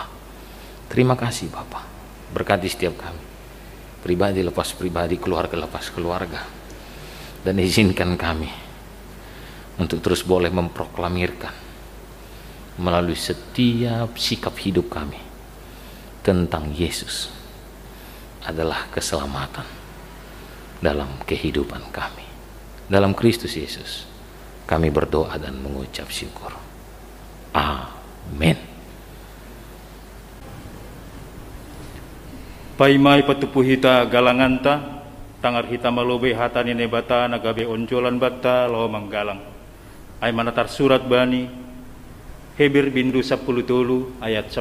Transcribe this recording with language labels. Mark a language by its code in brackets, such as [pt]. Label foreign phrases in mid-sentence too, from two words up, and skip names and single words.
[id] Terima kasih Bapa, berkati setiap kami, pribadi lepas pribadi, keluarga lepas keluarga, dan izinkan kami untuk terus boleh memproklamirkan melalui setiap sikap hidup kami tentang Yesus adalah keselamatan dalam kehidupan kami. Dalam Kristus Yesus kami berdoa dan mengucap syukur. Amin. [bts] Paimai patupu hita galanganta, tangar hita malobe hatani nebata nagabe onjolan bata lo manggalang. Ay manatar surat bani Hebir bindu 10 ayat 10.